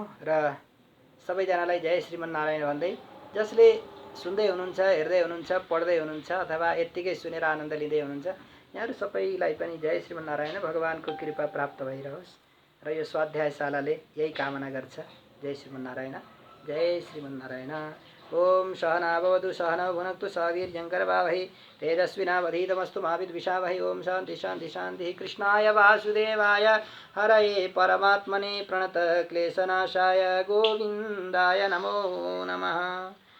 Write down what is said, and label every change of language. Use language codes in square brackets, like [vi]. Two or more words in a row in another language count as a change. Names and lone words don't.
[ne] र सबैजनालाई जय श्रीमन्नारायण भन्दै, जसले सुन्दै हुनुहुन्छ, हेर्दै हुनुहुन्छ, पढ्दै हुनुहुन्छ अथवा यत्तिकै सुनेर आनन्द लिँदै हुनुहुन्छ, यहाँहरू सबैलाई पनि जय श्रीमन्नारायण, भगवानको कृपा प्राप्त भइरहोस्। र यो स्वाध्यायशालाले यही कामना गर्छ। [sa] जय श्रीमन्नारायण, जय श्रीमन्नारायण। ओम सहना भवतु सहनौ भुनक्तु सह वीर्यङ्करवावहै तेजस्विनावधीतमस्तु मा विद्विषावहै। ओम शान्ति शान्ति शान्ति। कृष्णाय वासुदेवाय हरये परमात्मने प्रणत क्लेशनाशाय गोविन्दाय नमो नमः।